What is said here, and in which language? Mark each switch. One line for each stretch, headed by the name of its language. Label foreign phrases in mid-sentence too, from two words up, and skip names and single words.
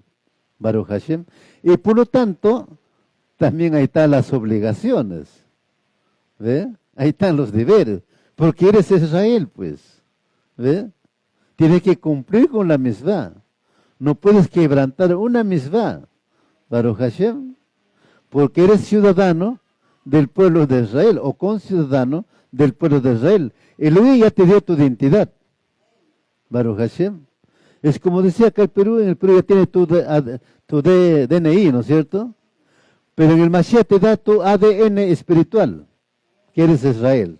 Hebrew: ברוך השם.
Spanish: Y por lo tanto, también ahí están las obligaciones. ¿Ve? Ahí están los deberes. Porque eres Israel, pues. ¿Ve? Tienes que cumplir con la misvá. No puedes quebrantar una misvá.
Hebrew: ברוך השם.
Spanish: Porque eres ciudadano del pueblo de Israel o conciudadano del pueblo de Israel. Elohim ya te dio tu identidad.
Hebrew: ברוך השם.
Spanish: Es como decía acá en el Perú ya tiene tu DNI, ¿no es cierto? Pero en el Mashiach te da tu ADN espiritual, que eres Israel.